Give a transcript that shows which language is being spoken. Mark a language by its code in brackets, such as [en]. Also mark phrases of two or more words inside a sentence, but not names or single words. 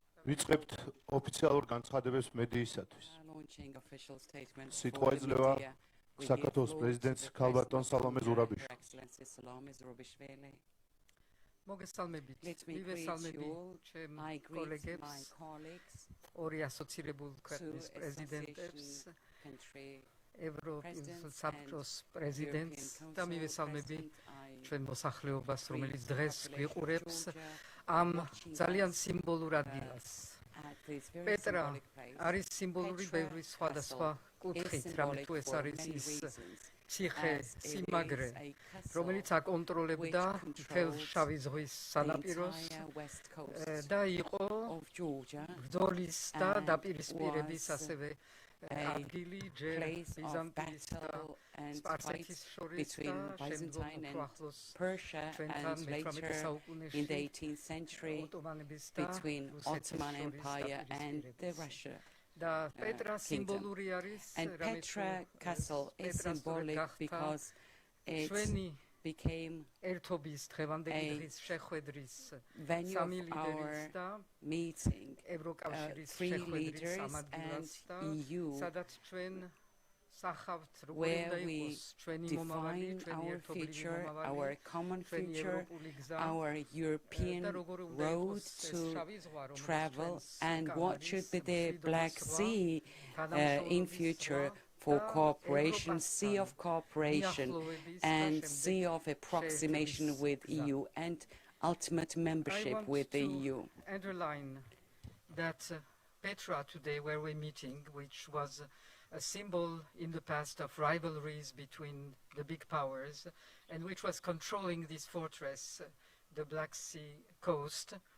[ka] ვიწყებთ ოფიციალურ განცხადებებს მედიისათვის. [en] Launching official statements for [ka] სიტყვა [en] the [ka] იძლევა [en] media. We give [ka] საქართველოს [en] floor to [ka] პრეზიდენტს [en] the [ka] ქალბატონ [en] President of [ka] სალომე [en] Georgia, [ka] ზურაბიშვილს. [en] Her Excellency Salome Zurabishvili. [ka] მოგესალმებით. [en] Let me greet [ka] მივესალმები [en] you all. [ka] ჩემ [en] I greet my [ka] კოლეგებს, [en] colleagues, [ka] ორი ასოცირებულ [en] two [ka] ქვეყნის პრეზიდენტებს, [en] association country [ka] ევროპის [en] presidents [ka] საბჭოს [en] and [ka] პრეზიდენტს [en] European [ka] და [en] Council [ka] მივესალმები [en] President. I [ka] ჩვენ მოსახლეობას, [en] greet [ka] რომელიც [en] the [ka] დღეს [en] population of [ka] გვიყურებს [en] Georgia [ka] ამ [en] watching [ka] ძალიან [en] us, [ka] სიმბოლურ ადგილას. [en] at this very [ka] პეტრა [en] symbolic place. [ka] არის სიმბოლური [en] Petra [ka] ბევრი სხვადასხვა [en] Castle [ka] კუთხით, [en] is [ka] რამე [en] symbolic [ka] თუ ეს [en] for [ka] არის [en] many [ka] ის [en] reasons, [ka] ციხე, [en] as it [ka] სიმაგრე, [en] is a castle [ka] რომელიც აკონტროლებდა [en] which [ka] მთელ [en] controls [ka] შავი ზღვის [en] the [ka] სანაპიროს [en] entire west coast [ka] და იყო [en] of Georgia, [ka] ბრძოლის და [en] and [ka] დაპირისპირების [en] was [ka] ასევე [en] a [ka] ადგილი ჯერ [en] place of [ka] ბიზანტიის და [en] battle and [ka] სპარსეთის [en] fight [ka] შორის და [en] between [ka] შემდგომ [en] Byzantine [ka] უფრო [en] and [ka] ახლოს [en] Persia, [ka] ჩვენთან [en] and [ka] მე-18 [en] later in [ka] საუკუნეში [en] the 18th century [ka] ოტომანების და [en] between [ka] რუსეთის [en] Ottoman [ka] შორის [en] Empire and the [ka] დაპირისპირების. [en] Russia. [ka] და პეტრა [en] kingdom. [ka] სიმბოლური არის [en] And [ka] რამე თუ [en] Petra Castle is [ka] პეტრა სწორედ [en] symbolic [ka] გახდა [en] because it [ka] ჩვენი [en] became [ka] ერთობის დღევანდელი [en] a [ka] დღის შეხვედრის [en] venue [ka] სამი [en] of [ka] ლიდერის [en] our [ka] და [en] meeting, [ka] ევროკავშირის [en] three [ka] შეხვედრის [en] leaders [ka] ამ ადგილას [en] and [ka] და [en] EU, [ka] სადაც ჩვენ სახავთ როგორი [en] where [ka] უნდა [en] we [ka] იყოს ჩვენი მომავალი, [en] define [ka] ჩვენი [en] our [ka] ერთობლივი [en] future, [ka] მომავალი, [en] our common [ka] ჩვენი [en] future, [ka] ევროპული გზა [en] our European [ka] და როგორი უნდა [en] road [ka] იყოს ეს [en] to [ka] შავი ზღვა, რომელიც [en] travel, [ka] ჩვენს [en] and what [ka] კამარის [en] should be the [ka] მშვიდობის [en] Black [ka] ზღვა, [en] Sea in [ka] თანამშრომლობის [en] future [ka] ზღვა [en] for [ka] და [en] cooperation, sea of [ka] ევროპასთან [en] cooperation, [ka] მიახლოების და [en] and [ka] შემდეგ [en] sea of approximation [ka] შეერთების [en] with [ka] გზა. [en] EU, and ultimate I membership want with the to EU. underline that Petra today, where we're meeting, which was a symbol in the past of rivalries between the big powers, and which was controlling this fortress, the Black Sea coast,